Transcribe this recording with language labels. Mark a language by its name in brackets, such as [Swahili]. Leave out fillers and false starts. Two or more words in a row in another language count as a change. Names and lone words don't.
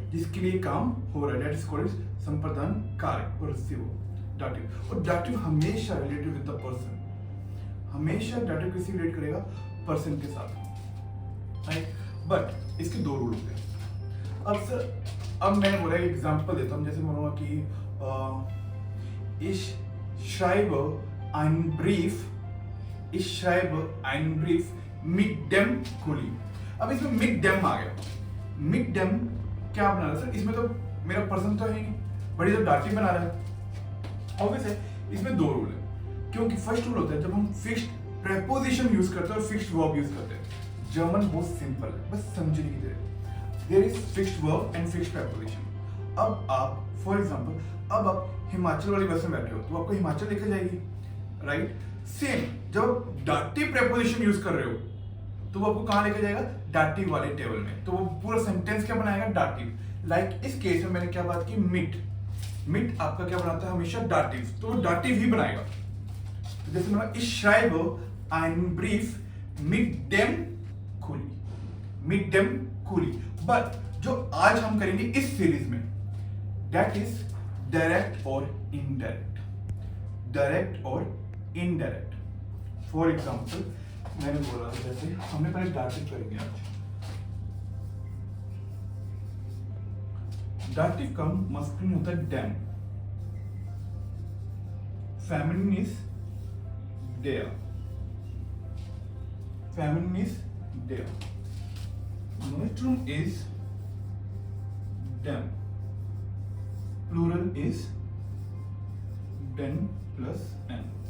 [Hindi] जिसके लिए काम हो रहा है, [English] that is called [Hindi] संप्रदान कारक और रिसीवर, डाटिव। और डाटिव हमेशा [English] related with the person. [Hindi] हमेशा डाटिव किसी रिलेट करेगा? पर्सन के साथ, राइट? बट इसके दो रूल होते हैं। अब सर, अब मैंने बोला एक एग्जांपल देता हूं। जैसे बोलूंगा कि [German] ich schreibe einen Brief, ich schreibe einen Brief mit dem Kuli। [Hindi] अब इसमें [German] mit dem [Hindi] आ गया। [German] mit dem [Hindi] क्या बना रहा है सर? इसमें तो मेरा पर्सन तो है ही नहीं, बड़ी तो डाटिव बना रहा है। ऑब्वियस है, इसमें दो रूल है। क्योंकि फर्स्ट रूल होता है जब हम [English] fixed preposition [Hindi] यूज करते हैं और [English] fixed verb [Hindi] यूज करते हैं। जर्मन बहुत सिंपल है, बस समझने की तरह। [English] there is fixed verb and fixed preposition. [Hindi] अब आप [English] for example, [Hindi] अब आप हिमाचल वाली बस में बैठे हो तो आपको हिमाचल लेकर जाएगी, राइट? सेम जब आप डाटिव प्रेपोजिशन यूज कर रहे हो तो वो आपको कहां लेकर जाएगा? डाटिव वाले टेबल में। तो वो पूरा सेंटेंस क्या बनाएगा? डाटिव। लाइक इस केस में मैंने क्या बात की? मिट। मिट आपका क्या बनाता है? हमेशा डाटिव। तो वो डाटिव ही बनाएगा। तो जैसे मैं [German] ich schreibe einen Brief mit dem Kuli, mit dem Kuli। [Hindi] बट जो आज हम करेंगे इस सीरीज में, [English] that is direct [Hindi] और इनडायरेक्ट। डायरेक्ट और इनडायरेक्ट। [English] for example, [Hindi] मैंने बोला था जैसे हमने पहले डाटिव करेंगे आज। डाटिव का मस्कुलिन होता है डैम, [English] feminine is there, feminine is there, [Hindi] नोस्ट्रुम इज dem, प्लूरल इज den प्लस n।